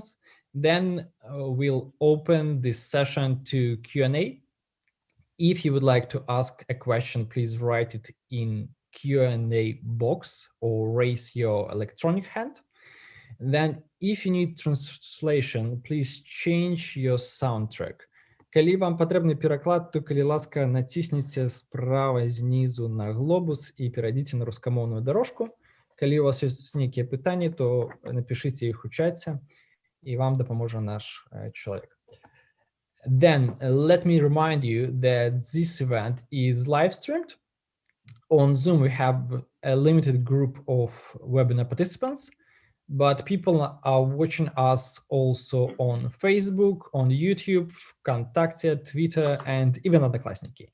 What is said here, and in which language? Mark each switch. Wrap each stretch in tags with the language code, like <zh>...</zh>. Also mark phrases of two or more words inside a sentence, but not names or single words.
<en>Then we'll open this session to Q&A. If you would like to ask a question, please write it in Q&A box or raise your electronic hand. Then if you need translation, please change your soundtrack.</en> <be>Калі вам патрэбны пераклад, то калі ласка націсніце справа знізу на глобус і перайдзіце на рускамоўную дорожку. Калі у вас ёсць нейкія пытанні, то напішыце іх у чаце, і вам дапаможа наш чалавек.</be> <en>Then let me remind you that this event is live streamed. On Zoom, we have a limited group of webinar participants, but people are watching us also on Facebook, on YouTube, ВКонтакте, Twitter, and even Одноклассники.</en>